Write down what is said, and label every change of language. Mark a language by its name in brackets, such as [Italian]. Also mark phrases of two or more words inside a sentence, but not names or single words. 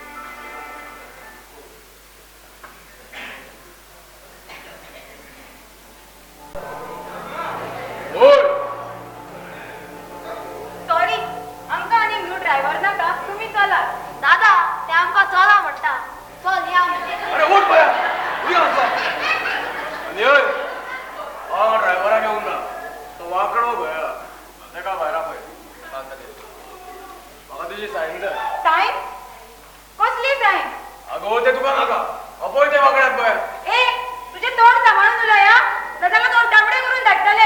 [Konkani] सॉरी आमकां आनी [English] new driver [Konkani] नाका. [Marathi] तुम्ही चला. [Konkani] दादा ते आमकां चला म्हणटा. [Marathi] चल या म्हणजे. [Konkani] अरे उठ बया उडी आमचा आणि हय हांव ड्रायव्हराक येवंक ना. तो वांकडो भया तेका भायर पळय. म्हाका तुजी सायन जाय. सायन? कसली सायन? आगो ते तुका नाका. अपय ते वांकड्याक पळय. [Marathi] ए तुझे तोंड सांभाळून उलया. दादाला दोन टाबडे करून धाडटले.